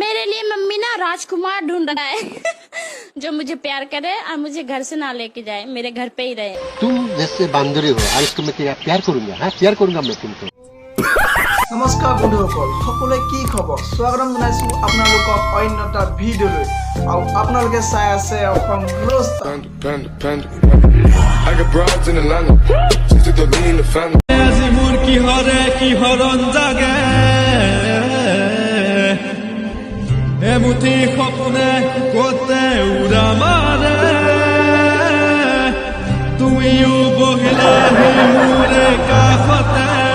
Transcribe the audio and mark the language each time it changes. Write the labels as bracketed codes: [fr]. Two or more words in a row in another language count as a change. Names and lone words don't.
[hi] लिए मम्मी ना राजकुमार ढूंढ रहा है जो मुझे प्यार करे और मुझे घर से ना लेके जाए, मेरे घर पे ही रहे। तुम जैसे बांदरी हो आज तुम्हें क्या प्यार करूंगा। हाँ प्यार करूंगा मैं तुमको। [as] নমস্কাৰ বন্ধুসকল সকলোৱে কি খবৰ স্বাগতম জনাইছো আপোনালোকক অন্য এটা ভিডিঅ'লৈ আৰু আপোনালোকে চাই আছে অসম ৰস্তা [en] I got broads in Atlanta, just to me in the family. [as] আজি মোৰ কি হৰণ জাগে এমুঠি সপোনে কতে উৰা মাৰে তুমিও বহিলা মোৰে কাষতে